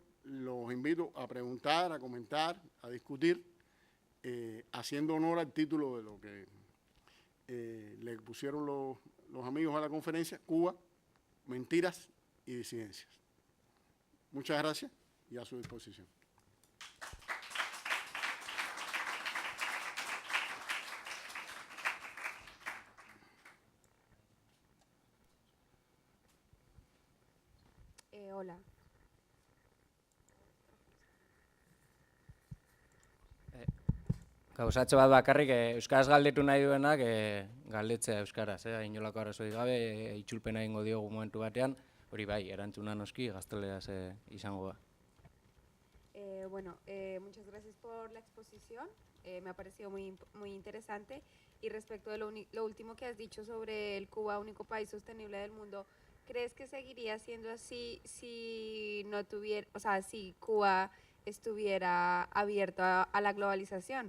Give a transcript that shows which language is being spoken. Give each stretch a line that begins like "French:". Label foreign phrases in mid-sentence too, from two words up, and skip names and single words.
Spanish: Los invito a preguntar, a comentar, a discutir, haciendo honor al título de lo que le pusieron los amigos a la conferencia: Cuba, mentiras y disidencias. Muchas gracias y a su disposición. Hola.
Basque: Gauzatxo bat bakarrik, euskaraz galdetu nahi duenak, galdetzea euskaraz, inolako arazorik gabe, itzulpena egingo diogu momentu batean, hori bai, erantzuna noski gazteleraz izango da.
Spanish: Bueno, muchas gracias por la exposición, me ha parecido muy interesante. Y respecto de lo último que has dicho sobre el Cuba, único país sostenible del mundo, ¿crees que seguiría siendo así si no tuviera, o sea, si Cuba estuviera abierto a la globalización?